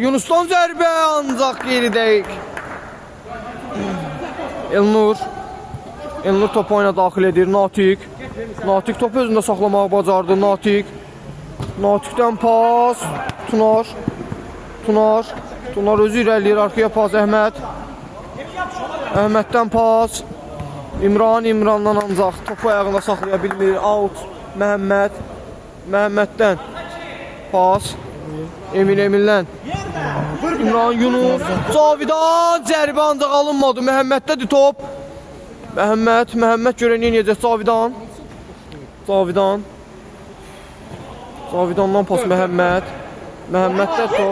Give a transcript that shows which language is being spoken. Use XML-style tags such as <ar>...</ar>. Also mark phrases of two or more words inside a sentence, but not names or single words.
<az>Yunusdan zərbə ancaq geri deyik. Elnur top oyuna daxil edir. Natiq topu özündə saxlamağı bacardı. Natiqdən pas. Tunar özü irəliyir. Arxaya pas Əhməddən pas. İmrandan ancaq topu ayağında saxlaya bilmir. Out. Məhəmməddən pas. Emildən İmran, Yunus, Cavidan zərbə ancaq alınmadı. Məhəmməddədir top. Məhəmməd görə nə edəcək? Cavidandan pas Məhəmməddə top.</az>